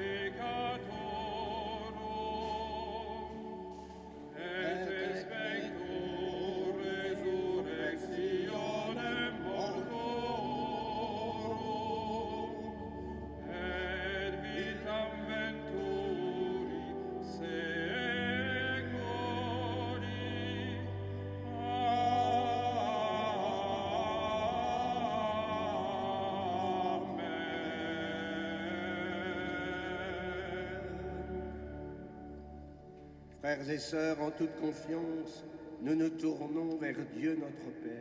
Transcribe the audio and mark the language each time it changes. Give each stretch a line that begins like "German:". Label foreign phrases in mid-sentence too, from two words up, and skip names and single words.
Latin: peccatorum, et expecto resurrectionem mortorum, et vitam venturi secoli.
French: Frères et sœurs, en toute confiance, nous nous tournons vers Dieu notre Père.